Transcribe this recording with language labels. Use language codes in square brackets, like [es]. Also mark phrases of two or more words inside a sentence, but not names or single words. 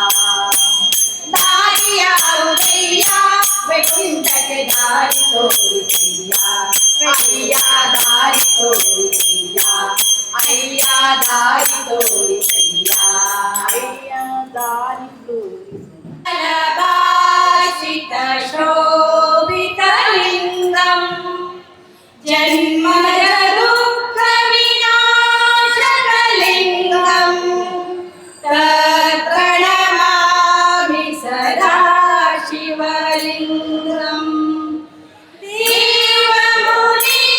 [kn] ದಾರಿಯ ಉದಯ ವೈಕುಂಠಕ್ಕೆ ದಾರಿ ತೋರಿಸಯ್ಯ ಅಯ್ಯ ದಾರಿ ತೋರಿಸಯ್ಯ ಅಯ್ಯ ದಾರಿ ತೋರಿಸಯ್ಯ ಅಯ್ಯ ದಾರಿ ತೋರಿಸಯ್ಯ ಭಾಷಿತ [sa] ಶೋಭಿತಲಿಂಗಂ ಜನ್ಮದ ದುಃಖ ವಿನಾಶಕಲಿಂಗಂ ತತ್ಪ್ರಣಮಾಮಿ ಸದಾ ಶಿವಲಿಂಗಂ ದೇವಮುನಿ